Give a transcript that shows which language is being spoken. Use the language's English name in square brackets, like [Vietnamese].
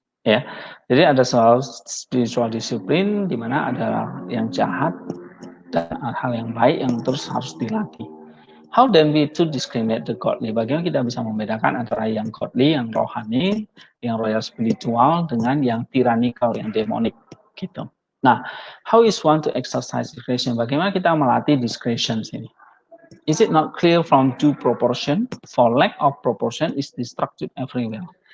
[Indonesian] Ya, jadi ada soal [English] spiritual discipline [Indonesian] di mana ada yang jahat dan hal yang baik yang terus harus dilatih. [English] How then we to discriminate the godly? [Indonesian] Bagaimana kita bisa membedakan antara yang godly, yang rohani, yang [English] royal spiritual [Indonesian] dengan yang tyrannical, yang demonik, gitu. [English] Nah, how is one to exercise discretion? [Indonesian] Bagaimana kita melatih discretion ini? [English] is it not clear from due proportion? For lack of proportion is destructive everywhere.